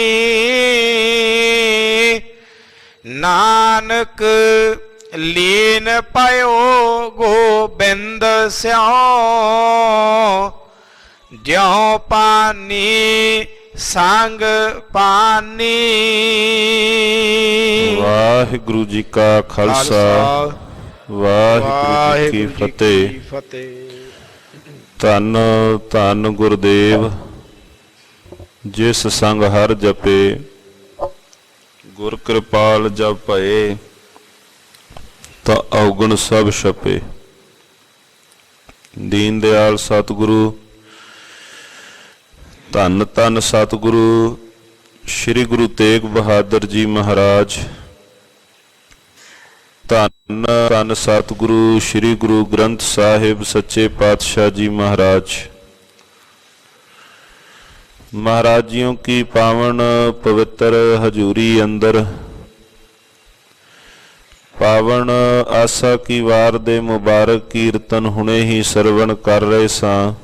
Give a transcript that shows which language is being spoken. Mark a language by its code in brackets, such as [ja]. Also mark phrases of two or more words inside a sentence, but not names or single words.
[bra] नानक लीन पयो गोबिंद स्याम, ज्यों पानी संग पानी। [pa] ਵਾਹਿਗੁਰੂ ਜੀ ਕਾ ਖਾਲਸਾ, ਵਾਹਿਗੁਰੂ ਜੀ ਕੀ ਫਤਹਿ। ਧੰਨ ਧੰਨ ਗੁਰਦੇਵ ਜਿਸ ਸੰਗ ਹਰ ਜਪੇ, ਗੁਰ ਕ੍ਰਿਪਾਲ ਜਬ ਭਏ, ਤਾਂ ਔਗਣ ਸਭ ਛਪੇ। ਦੀਨ ਦਿਆਲ ਸਤਿਗੁਰੂ, ਧੰਨ ਧੰਨ ਸਤਿਗੁਰੂ ਸ੍ਰੀ ਗੁਰੂ ਤੇਗ ਬਹਾਦਰ ਜੀ ਮਹਾਰਾਜ, ਧੰਨ ਧੰਨ ਸਤਿਗੁਰੂ ਸ੍ਰੀ ਗੁਰੂ ਗ੍ਰੰਥ ਸਾਹਿਬ ਸੱਚੇ ਪਾਤਸ਼ਾਹ ਜੀ महाराज। ਮਹਾਰਾਜੀਓਂ ਕੀ ਪਾਵਨ ਪਵਿੱਤਰ ਹਜ਼ੂਰੀ ਅੰਦਰ ਪਾਵਨ ਆਸਾ ਕੀ ਵਾਰ ਦੇ ਮੁਬਾਰਕ ਕੀਰਤਨ ਹੁਣੇ ਹੀ ਸਰਵਣ ਕਰ ਰਹੇ ਸਾਂ,